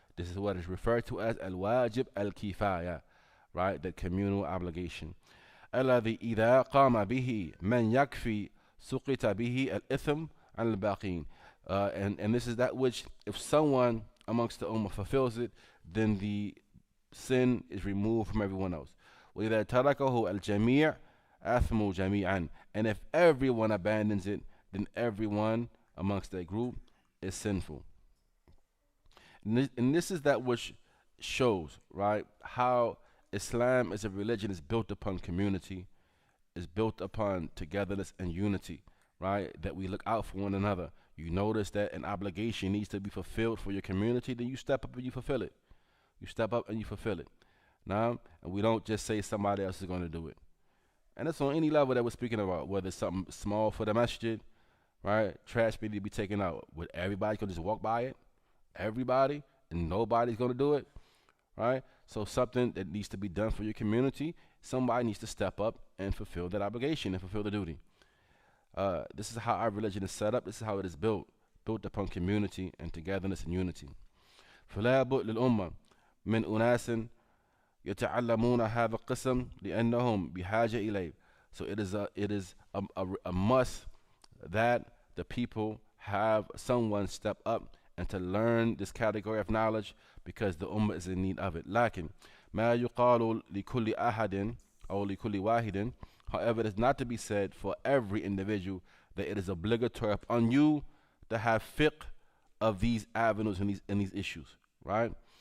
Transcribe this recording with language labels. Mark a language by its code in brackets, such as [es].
[en] This is what is referred to as [ar] الواجب الكفاية, [en] right? The communal obligation. [ar] الذي إذا قام به من يكفي سقط به الإثم عن الباقين. [en] And this is that which, if someone amongst the ummah fulfills it, then the sin is removed from everyone else. [ar] وإذا تركه الجميع أثموا جميعا. [en] And if everyone abandons it, then everyone amongst that group is sinful. And this is that which shows, right, how Islam is a religion is built upon community, is built upon togetherness and unity, right? That we look out for one another. You notice that an obligation needs to be fulfilled for your community, then you step up and you fulfill it. You step up and you fulfill it. Now, and we don't just say somebody else is going to do it. And it's on any level that we're speaking about, whether it's something small for the masjid, right? Trash need to be taken out. Would everybody going to just walk by it? Everybody? And nobody's going to do it, right? So something that needs to be done for your community, somebody needs to step up and fulfill that obligation and fulfill the duty. This is how our religion is set up. This is how it is built upon community and togetherness and unity. [ar] فلا بد للأمة من أناس يتعلمون هذا القسم لأنهم بحاجة إليه. [en] So it is a must that the people have someone step up and to learn this category of knowledge because the ummah is in need of it. [ar] لكن ما يقال لكل أحد أو لكل واحد. [en] However, it is not to be said for every individual that it is obligatory upon you to have fiqh of these avenues and these issues, right?